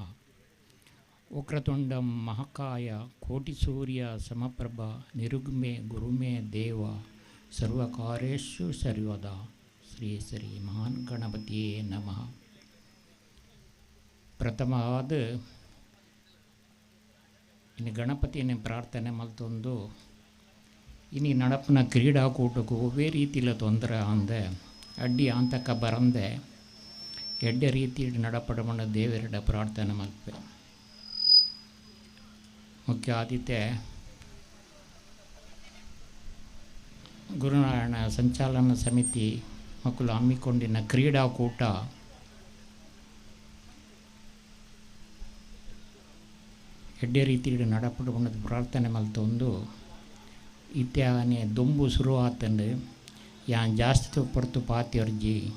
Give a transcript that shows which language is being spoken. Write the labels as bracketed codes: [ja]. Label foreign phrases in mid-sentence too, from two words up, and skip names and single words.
[sa] ವಕ್ರತುಂಡಂ ಮಹಾಕಾಯ ಕೋಟಿಸೂರ್ಯ ಸಮಪ್ರಭ ನಿರ್ಗುಮೆ ಗುರುಮೆ ದೇವ ಸರ್ವಕಾರ್ಯೇಷು ಸರ್ವದಾ ಶ್ರೀ ಶ್ರೀ ಮಹಾನ್ ಗಣಪತಿಯೇ ನಮಃ. [tcy] ಪ್ರಥಮವಾದ ಇನ್ನು ಗಣಪತಿಯನ್ನು ಪ್ರಾರ್ಥನೆ ಮಲ್ತೊಂದು ಇನ್ನು ನಡಪನ ಕ್ರೀಡಾಕೂಟಕ್ಕೂ ಒವೇ ರೀತಿಲ ತೊಂದರೆ ಅಂದೆ ಅಡ್ಡಿ ಅಂತಕ ಬರಂದೆ ಎಡ್ಡೆ ರೀತಿ ನಡಪಡಮಣ್ಣ ದೇವರಿಡ ಪ್ರಾರ್ಥನೆ ಮಲ್ಪೆ. ಮುಖ್ಯ ಆತಿಥ್ಯ ಗುರುನಾರಾಯಣ ಸಂಚಾಲನ ಸಮಿತಿ ಮಕ್ಕಳು ಹಮ್ಮಿಕೊಂಡಿನ ಕ್ರೀಡಾಕೂಟ ಎಡ್ಡೆ ರೀತಿ ನಡಪಡಮಣ್ಣದ ಪ್ರಾರ್ಥನೆ ಮಲ್ತೊಂದು ಇತ್ಯಾನೆ ದೊಂಬು ಶುರು ಆತಂಡು ಯಾನ್ ಜಾಸ್ತಿ ಪಡ್ತು ಪಾತ್ಯರ್ಜಿ